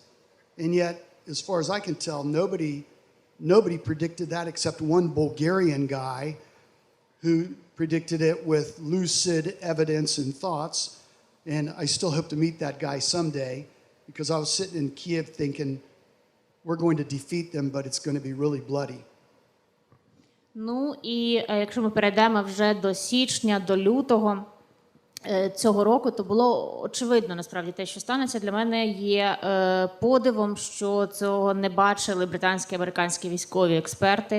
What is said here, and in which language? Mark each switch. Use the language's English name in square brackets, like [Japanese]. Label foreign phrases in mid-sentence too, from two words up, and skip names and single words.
[English] And yet, as far as I can tell, nobody predicted that except one Bulgarian guy who predicted it with lucid evidence and thoughts. And I still hope to meet that guy someday, because I was sitting in Kiev thinking, we're going to defeat them, but it's going to be really bloody. [Ukrainian] Ну і якщо ми перейдемо вже до січня, до лютого цього року, то було очевидно насправді те, що станеться. Для мене є подивом, що цього не бачили британські, американські військові експерти.